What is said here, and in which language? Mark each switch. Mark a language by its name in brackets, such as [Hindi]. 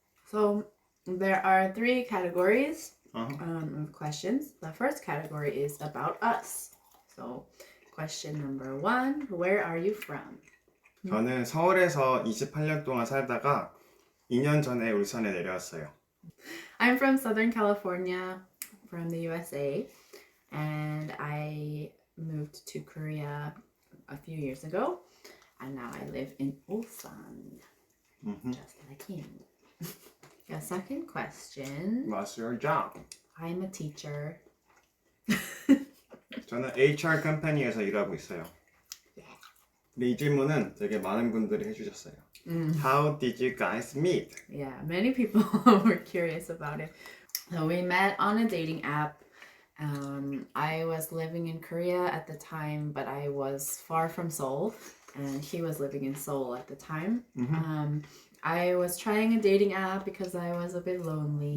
[English] So there are 3 categories of questions. The first category is about us. So question number 1, where are you from? [Korean] 저는 서울에서 28년 동안 살다가 2년 전에 울산에 내려왔어요. [English] I'm from Southern California, from the USA, and I moved to Korea a few years ago, and now I live in Ulsan, just like him. The second question. What's your job? I'm a teacher. [Korean] 저는 HR 컴퍼니에서 일하고 있어요. 근데 이 질문은 되게 많은 분들이 해주셨어요. [English] How did you guys meet? Yeah, many people were curious about it. So we met on a dating app. I was living in Korea at the time, but I was far from Seoul, and he was living in Seoul at the time. I was trying a dating app because I was a bit lonely.